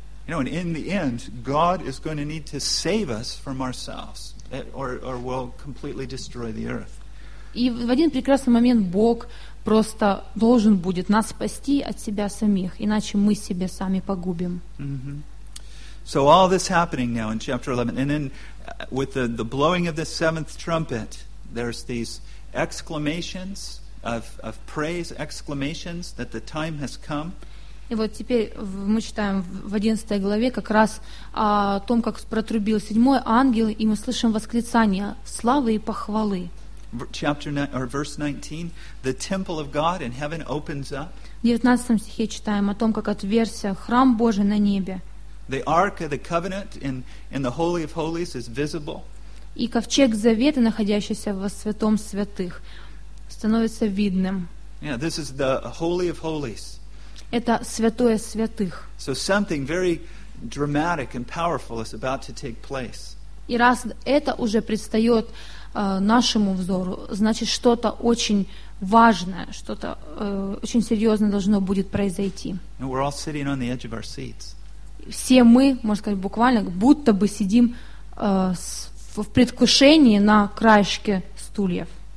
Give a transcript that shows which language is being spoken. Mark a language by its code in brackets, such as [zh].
[en] You know, and in the end, God is going to need to save us from ourselves, or will completely destroy the earth. [ru] И в один прекрасный момент Бог просто должен будет нас спасти от себя самих, иначе мы себя сами погубим. [en] So all this happening now in chapter 11, and then with the blowing of the seventh trumpet, there's these exclamations of praise, exclamations that the time has come. [ru] И вот теперь мы читаем в 11 главе как раз о том, как протрубил седьмой ангел, и мы слышим восклицание славы и похвалы. [en] Chapter 9, or verse 19, the temple of God in heaven opens up. [ru] В 19 стихе читаем о том, как отверся храм Божий на небе. [en] The Ark of the Covenant in the Holy of Holies is visible. [ru] И ковчег Завета, находящийся во святом святых, становится видным. [en] Yeah, this is the Holy of Holies. [ru] Это святое святых. [en] So something very dramatic and powerful is about to take place. [ru] И раз это уже предстает нашему взору, значит, что-то очень важное, что-то очень серьезное должно будет произойти. [en] And we're all sitting on the edge of our seats. [ru] Все мы, можно сказать, буквально, будто бы сидим в предвкушении на краешке стульев.